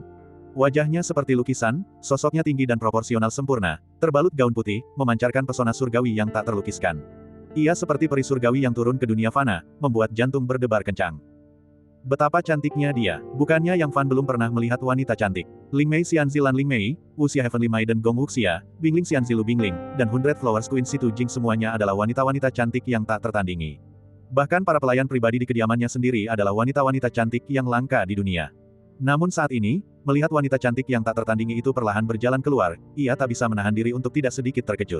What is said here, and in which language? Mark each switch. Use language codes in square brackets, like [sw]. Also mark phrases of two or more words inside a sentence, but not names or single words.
[id] Wajahnya seperti lukisan, sosoknya tinggi dan proporsional sempurna, terbalut gaun putih, memancarkan pesona surgawi yang tak terlukiskan. Ia seperti peri surgawi yang turun ke dunia fana, membuat jantung berdebar kencang. Betapa cantiknya dia, bukannya Yang Fan belum pernah melihat wanita cantik. Ling Mei Xianzi Lan Ling Mei, Wuxia Heavenly Maiden Gong Wuxia, Bingling Xianzi Lu Bingling, dan 100 Flowers Queen Si Tujing semuanya adalah wanita-wanita cantik yang tak tertandingi. Bahkan para pelayan pribadi di kediamannya sendiri adalah wanita-wanita cantik yang langka di dunia. Namun saat ini, melihat wanita cantik yang tak tertandingi itu perlahan berjalan keluar, ia tak bisa menahan diri untuk tidak sedikit terkejut.